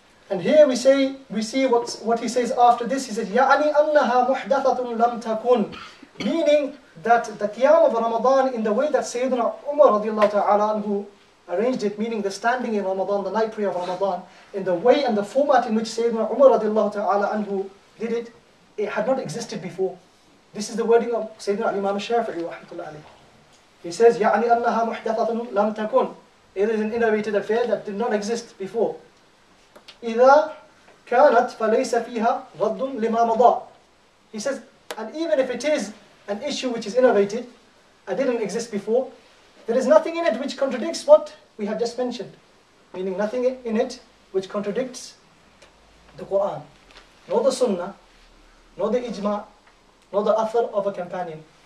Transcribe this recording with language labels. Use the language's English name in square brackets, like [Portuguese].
[English] And here we see what he says after this. He says, [Arabic] يعني أنها محدثة لم تكن, [English] meaning that the Qiyam of Ramadan in the way that Sayyidina Umar radiallahu ta'ala anhu arranged it, meaning the standing in Ramadan, the night prayer of Ramadan, in the way and the format in which Sayyidina Umar radiallahu ta'ala anhu did it, it had not existed before. This is the wording of Sayyidina Imam Shafi'i rahmatullah alayhi. He says, [Arabic] يعني أنها محدثة لم تكن. [English] It is an innovated affair that did not exist before. [Arabic] إذا كانت فليس فيها رد لما مضى. [English] He says, and even if it is an issue which is innovated, and didn't exist before, there is nothing in it which contradicts what we have just mentioned. Meaning nothing in it which contradicts the Qur'an, nor the Sunnah, nor the Ijma', nor the Athar of a companion.